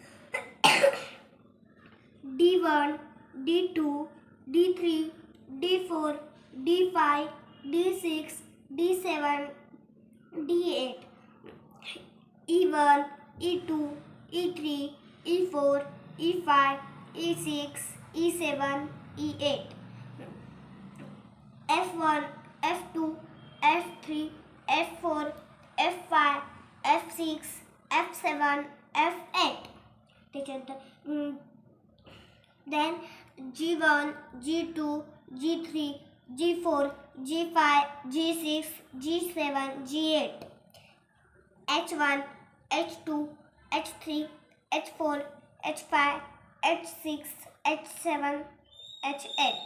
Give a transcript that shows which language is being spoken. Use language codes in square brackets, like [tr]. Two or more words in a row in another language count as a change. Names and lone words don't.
[en] D1, D2, D3, D4, D5, D6, D7, D8, E1, E2, E3, E4, E5, E6, E7, E8, F1, F2, F3, F4, F5, F6, F7, F8. त्याच्यानंतर then G1, G2, G3, G4, G5, G6, G7, G8, H1, H2, H3, H4, H5, H6, H7, H8.